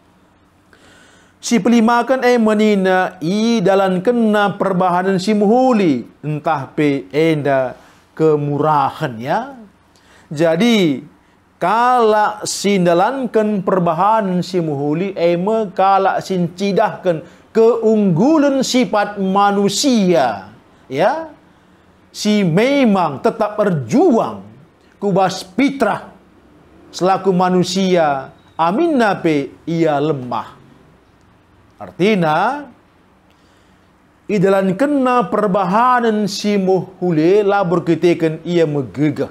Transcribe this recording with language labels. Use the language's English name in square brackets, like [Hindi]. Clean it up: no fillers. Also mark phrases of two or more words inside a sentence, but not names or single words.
[Batak Karo] Si pelimakan menina dalam kena perbahanan si muhuli entah pe enda kemurahan ya. Jadi kala sindalankan perbahanan si muhuli kala sincidahkan keunggulan sifat manusia ya. Si memang tetap berjuang kubas fitrah selaku manusia, aminna pe ia lemah. Artinya, idalan kena perbahanan si muhule labur kitekan ia megegah.